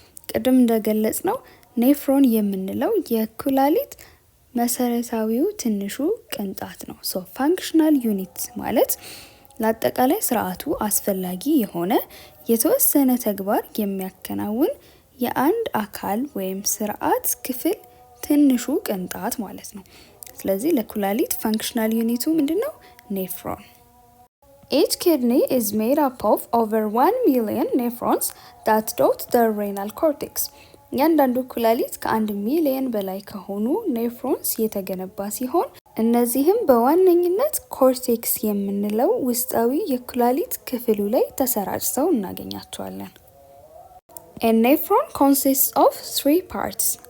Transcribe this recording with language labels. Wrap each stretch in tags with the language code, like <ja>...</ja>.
<am>ቅድም እንደገለጽ ነው ኔፍሮን የምንለው የኩላሊት መሰረታዊው ትንሹ ቅንጣት ነው። functional unit ማለት ለአጠቃላይ ስርዓቱ አስፈላጊ የሆነ የተወሰነ ተግባር የሚያከናውን የአንድ አካል ወይም ስርዓት ክፍል ትንሹ ቅንጣት ማለት ነው። ስለዚህ ለኩላሊት ፋንክሽናል ዩኒቱ ምንድነው?</am> <en>ኔፍሮን። Each kidney is made up of over 1 million nephrons that dot the renal cortex.</en> <am>እያንዳንዱ ኩላሊት ከ1 ሚሊዮን በላይ ከሆኑ ኔፍሮንስ የተገነባ ሲሆን እነዚህም በዋነኝነት ኮርቴክስ የምንለው ውስጣዊ የኩላሊት ክፍሉ ላይ ተሰራጭተው እናገኛቸዋለን።</am> <en>A nephron consists of 3 parts.</en>